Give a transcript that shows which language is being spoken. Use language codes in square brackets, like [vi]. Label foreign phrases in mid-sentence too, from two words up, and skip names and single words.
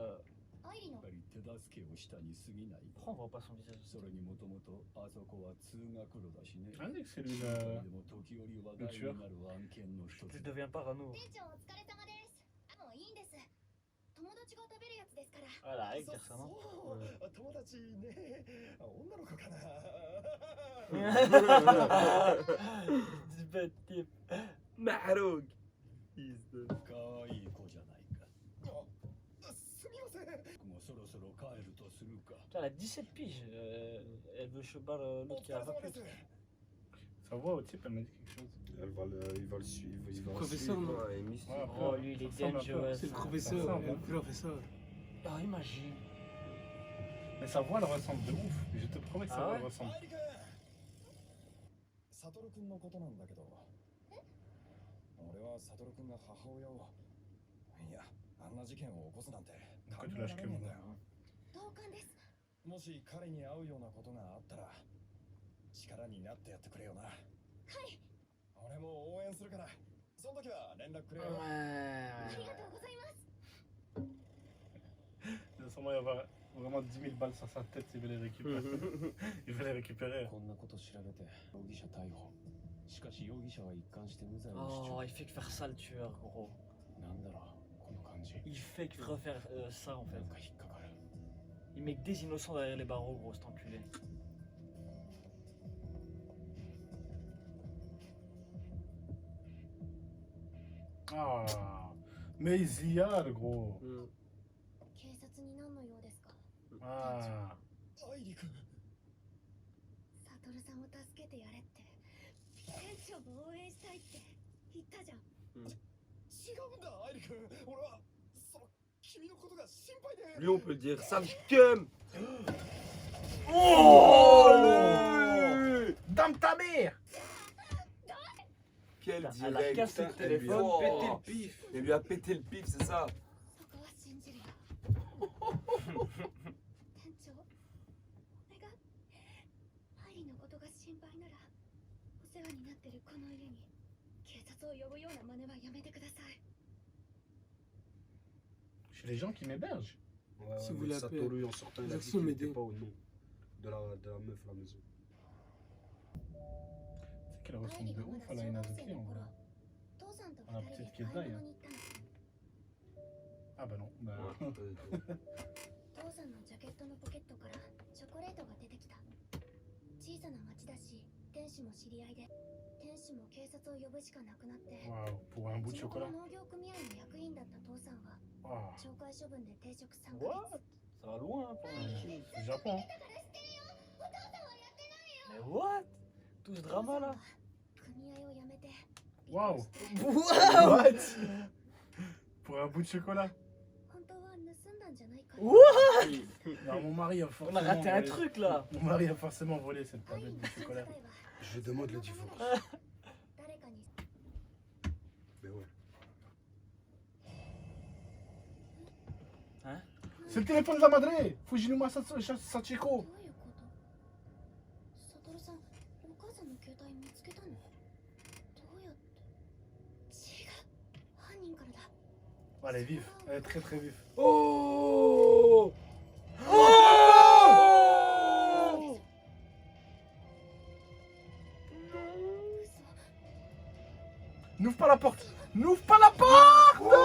[fr] Pourquoi on voit pas son visage? Ah, oui, c'est lui le tueur. Je deviens parano. Voilà, avec dire ça, non? [ja] 友達ね女の子かな [fr] Du bad type. Mahrouk. [ja] 可愛い子じゃないかすみませんもうそろそろ帰るとするか [fr] Putain, elle a 17 piges. Elle veut choper l'autre qui a 20 piges. Sa voix au type, elle m'a dit quelque chose. Il va le suivre. Il va le Professeur, suivre. non? Ouais, mystique. Ouais, Oh, lui, il est Ça ressemble un peu. dangerous. C'est le Ça professeur, ressemble, le hein. professeur. Ah, imagine. Mais sa voix, elle ressemble de ouf. Je te promets que sa Ah voix ouais? ressemble. [ja] 愛理君悟君のことなんだけど俺は悟君が母親をいやあんな事件を起こすなんて考えられねえんだよもし彼に会うようなことがあったら力になってやってくれよな俺も応援するからその時は連絡くれよ [fr] Ouais. Sûrement, il va y avoir vraiment 10 000 balles sur sa tête s'il veut les récupérer. Il veut les récupérer. [ja] こんなこと調べて容疑者逮捕しかし容疑者は一貫して無罪を主 [fr] Oh, [ja] 張 [fr] il fait que faire ça le tueur, gros. [ja] なんだろうこの感じ [fr] Il fait que refaire ça en [ja] な [fr] fait. [ja] んか引っかかる [fr] Il met que des innocents derrière les barreaux, gros, cet enculé. Ah, mais il y a le gros. Mm. Ah, [ja] 愛理君悟さんを助けてやれって店長も応援したいって言ったじゃん。違うんだ愛理君俺はその君のことが心配で [fr] Lui, on peut dire sale cum. Oh, le- Dame ta mère! Quel Elle a direct. cassé le Putain, elle lui a téléphone, pété oh. le pif. Elle lui a pété le pif, c'est ça. [ja] そこは信じるよ。店長、お願い。愛理のことが心配なら、お世話になってるこの家に警察を呼ぶような真似はやめてください。 [fr] Chez les gens qui m'hébergent. Ouais, Si ouais, vous mais l'appelez- Satoru, en sortant, il a dit Merci, qu'il n'était m'aider. pas au nom de la meuf à la maison. C'est qu'elle ressemble de ouf à la Inazuki en vrai. [ja] 父さんとあ二人で [fr] petite [ja] 買い [fr] qui est [ja] 物に行ったの。 [fr] Ah bah non. Bah, Ouais, pas du tout. [ja] 父さんのジャケットのポケットからチョコレートが出てきた。小さな町だし、天使も知り合いで、天使も警察を呼ぶしかなくなって。 [fr] waouh, pour un bout de [ja] 地元 [fr] chocolat. [ja] の農業組合の役員だった父さんは [fr] Waouh, [ja] 懲戒処分で停職3 [fr] What? [ja] ヶ月。 [fr] Ça va loin hein, pour un kill. c'est le Japon. Hein. Mais what? Tout ce drama là? [ja] 組合を辞めて。 [fr] Waouh! What? Pour un bout de chocolat. [ja] 本当は盗んだんじゃないか。 [fr] What? Non, mon mari a On forcément. a raté un volé- truc là. Mon mari a forcément volé cette [ja] 愛 [fr] tablette [ja] の [fr] de [ja] 存 [fr] chocolat. [ja] 在は [fr] Je demande le divorce. [ja] 誰かに [fr] Mais ouais. C'est le téléphone de la madre! Fujinuma Sachiko! [ja] どういうこと？悟さん、お母さんの携帯見つけたの？どうやって？違う。犯人からだ。 [fr] Elle est vive, elle est très très vive. Oh. N'ouvre pas la porte! N'ouvre pas la porte!